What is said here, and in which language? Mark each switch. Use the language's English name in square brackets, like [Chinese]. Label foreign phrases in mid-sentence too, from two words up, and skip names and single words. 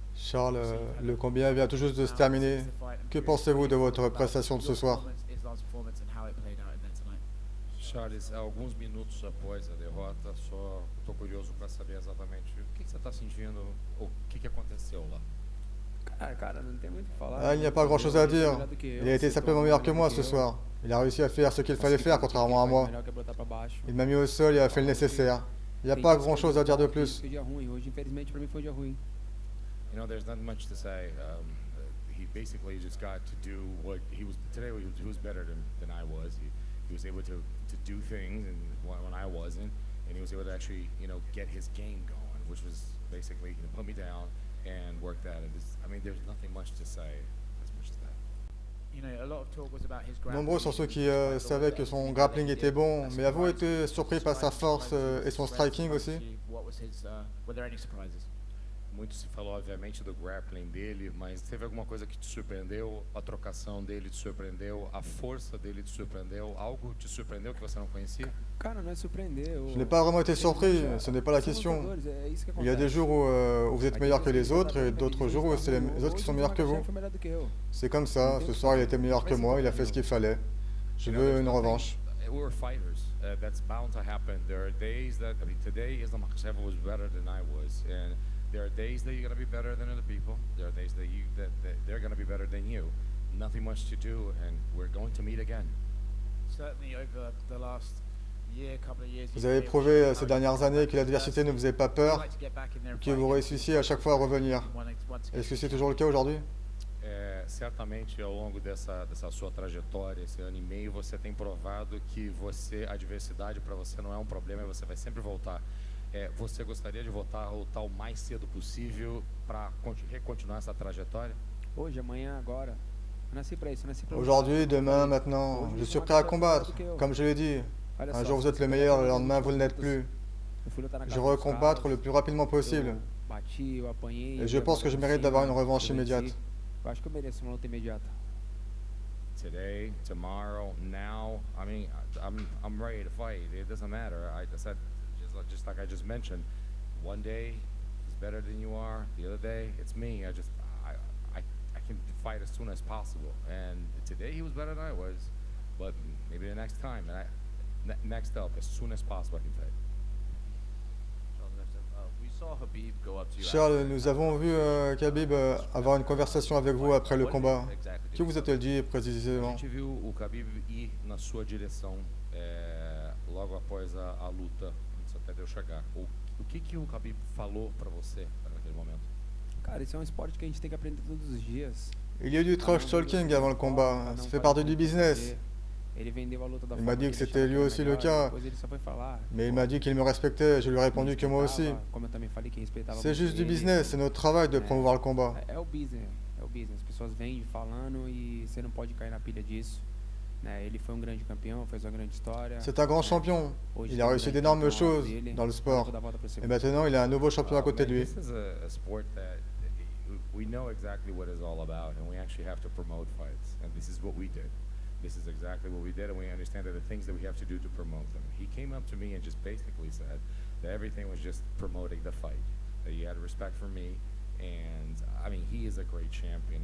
[French] Charles, le combat vient tout juste de se terminer. Que pensez-vous de votre prestation de ce soir? [Portuguese] Charles, alguns minutos após a derrota, só estou curioso para saber exatamente o que você está sentindo, o que aconteceu lá. Cara, não tem muito o que falar. [French] Ah, il n'y a pas grand-chose à dire. Il a été simplement meilleur que moi ce soir. Il a réussi à faire ce qu'il fallait faire, contrairement à moi. Il m'a mis au sol et a fait le nécessaire. Il n'y a pas grand-chose à dire de plus. [Portuguese] Hoje, infelizmente, para mim foi um dia ruim. [English] You know, there's not much to say. He basically just got to do what he was today. He was better than I was. He was able to do things and when I wasn't, and he was able to actually get his game going, which was basically put me down and work that. And I mean, there's nothing much to say as much as that. [French] Nombreux sont ceux qui savaient que son grappling était bon, mais avez-vous été surpris par sa force et son striking aussi? [Portuguese] Muito se falou, obviamente, do grappling dele, mas teve alguma coisa que te surpreendeu? A trocação dele te surpreendeu? A força dele te surpreendeu? Algo te surpreendeu que você não conhecia? Cara, não é surpreender. [French] Je n'ai pas vraiment été surpris, ce n'est pas la question. Il y a des jours où vous êtes meilleur que les autres et d'autres jours où c'est les autres qui sont meilleurs que vous. C'est comme ça, ce soir il était meilleur que moi, il a fait ce qu'il fallait. Je veux une revanche. [English] We're fighters. That's bound to happen. There are days that, I mean, today Islam Makhachev was better than I was, and there are days that you're going to be better than other people. There are days that they're going to be better than you. Nothing much to do, and we're going to meet again. [French] Vous avez prouvé ces dernières années que l'adversité ne vous faisait pas peur, que vous réussissiez à chaque fois à revenir. Est-ce que c'est toujours le cas aujourd'hui? [Portuguese] Certamente ao longo dessa sua trajetória, esse ano e meio, você tem provado que a adversidade para você não é um problema e você vai sempre voltar. Você gostaria de voltar o mais cedo possível para continuar essa trajetória? Hoje, amanhã, agora. Eu nasci para isso, eu nasci para [French] Aujourd'hui, demain, maintenant, je suis prêt à combattre. Comme je l'ai dit, un jour vous êtes le meilleur, le lendemain vous ne l'êtes plus. Je veux combattre le plus rapidement possible. Et je pense que je mérite d'avoir une revanche immédiate. [Portuguese] Eu acho que eu mereço uma luta imediata. [English] Today, tomorrow, now. I mean, I'm ready to fight. It doesn't matter. I said, just like I just mentioned, one day is better than you are. The other day, it's me. I can fight as soon as possible. And today he was better than I was, but maybe the next time. And next up, as soon as possible, I can fight. [French] Charles, nous avons vu Khabib avoir une conversation avec vous après le combat. Que vous a-t-il dit précisément? [Portuguese] A gente viu o Khabib ir na sua direção logo após a luta, antes até de eu chegar. O que o Khabib falou para você naquele momento? Cara, isso é um esporte que a gente tem que aprender todos os dias. [French] Il y a eu du [English] trash talking [French] avant le combat. Ça fait partie du business. Il m'a dit que c'était lui aussi le cas, mais il m'a dit qu'il me respectait, je lui ai répondu que moi aussi. C'est juste du business, c'est notre travail de promouvoir le combat. [Portuguese] É o business, as pessoas vêm falando e você não pode cair na pilha disso. Ele foi grande campeão, fez uma grande história. [French] C'est un grand champion, il a réussi d'énormes choses dans le sport, et maintenant il a un nouveau champion à côté de lui. [English] This is a sport that we know exactly what it's all about, and we actually have to promote fights, and this is what we did. This is exactly what we did, and we understand that the things that we have to do to promote them. He came up to me and just basically said that everything was just promoting the fight, that he had respect for me, and I mean, he is a great champion.